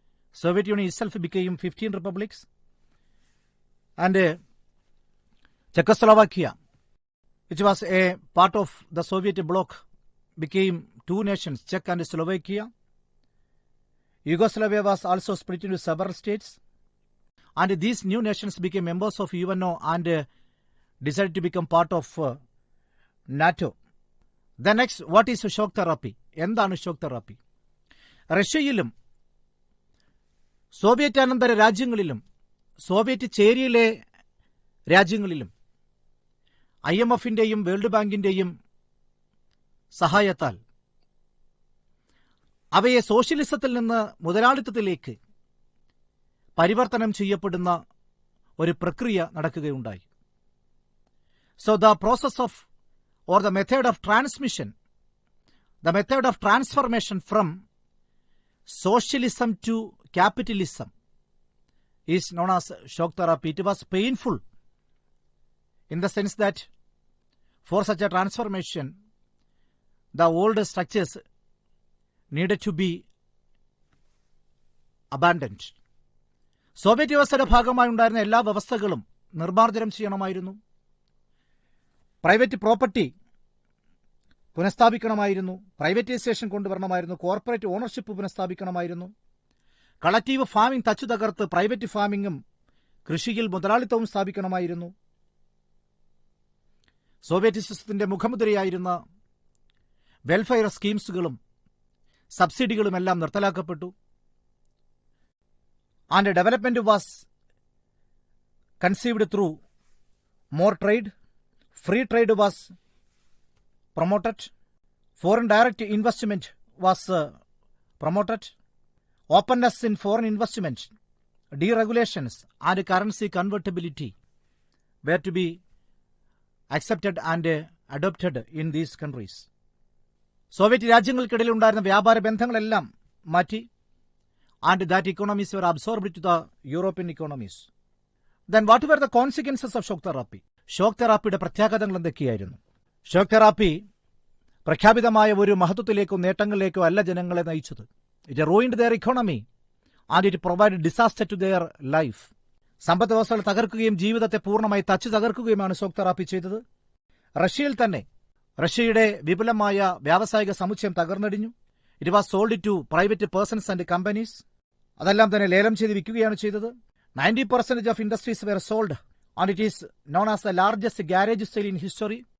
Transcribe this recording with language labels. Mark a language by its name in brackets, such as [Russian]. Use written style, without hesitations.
[English] Soviet Union itself became 15 republics, and Czechoslovakia, which was a part of the Soviet bloc, became 2 nations, Czech and Slovakia. Yugoslavia was also split into several states, and these new nations became members of UNO and decided to become part of NATO. The next, what is shock therapy? [Malayalam] എന്താണ് shock therapy? റഷ്യയിലും Soviet അനന്തര രാജ്യങ്ങളിലും Soviet ചേരിയിലെ രാജ്യങ്ങളിലും IMFന്റെയും world ബാങ്കിന്റെയും സഹായത്താൽ അവയെ സോഷ്യലിസത്തിൽ നിന്ന് മുതലാളിത്തത്തിലേക്ക് പരിവർത്തനം ചെയ്യപ്പെടുന്ന ഒരു പ്രക്രിയ നടക്കുകയുണ്ടായി. So the process of, or the method of transmission, the method of transformation from socialism to capitalism is known as shock therapy. It was painful in the sense that for such a transformation, the old structures needed to be abandoned. Soviet വ്യവസ്ഥയുടെ ഭാഗമായി ഉണ്ടായിരുന്ന എല്ലാ വ്യവസ്ഥകളും നിർമ്മാർജ്ജനം ചെയ്യണമായിരുന്നു. Private property പുനഃസ്ഥാപിക്കണമായിരുന്നു. Privatisation കൊണ്ടുവരണമായിരുന്നു. Corporate ownership പുനഃസ്ഥാപിക്കണമായിരുന്നു. Collective farming തച്ചു തകർത്ത് private ഫാമിംഗും കൃഷിയിൽ മുതലാളിത്തവും സ്ഥാപിക്കണമായിരുന്നു. Soviet സിസ്റ്റത്തിന്റെ മുഖമുദ്രയായിരുന്ന welfare സ്കീംസുകളും സബ്സിഡികളുമെല്ലാം നിർത്തലാക്കപ്പെട്ടു. [English] And development was conceived through more trade. Free trade was promoted. Foreign direct investment was promoted. Openness in foreign investment, deregulations and currency convertibility were to be accepted and adopted in these countries. [Malayalam] Soviet രാജ്യങ്ങൾക്കിടയിൽ ഉണ്ടായിരുന്ന വ്യാപാര ബന്ധങ്ങളെല്ലാം മാറ്റി. [English] And that economies were absorbed to the European economies. Then what were the consequences of shock therapy? [Malayalam] Shock തെറാപ്പിയുടെ പ്രത്യാഘാതങ്ങൾ എന്തൊക്കെയായിരുന്നു? Shock therapy പ്രഖ്യാപിതമായ ഒരു മഹത്വത്തിലേക്കോ നേട്ടങ്ങളിലേക്കോ അല്ല ജനങ്ങളെ നയിച്ചത്. [English] It ruined their economy and it provided disaster to their life. [Malayalam] സമ്പദ് വ്യവസ്ഥകൾ തകർക്കുകയും ജീവിതത്തെ പൂർണ്ണമായി തകർക്കുകയുമാണ് ഷോക്ക് തെറാപ്പി ചെയ്തത്. റഷ്യയിൽ തന്നെ റഷ്യയുടെ വിപുലമായ വ്യാവസായിക സമുച്ചയം തകർന്നടിഞ്ഞു. [English] It was sold to private persons and companies. [Malayalam] അതെല്ലാം തന്നെ ലേലം ചെയ്ത് വിൽക്കുകയാണ് ചെയ്തത്. [English] 90% of industries were sold and it is known as the largest garage sale in history.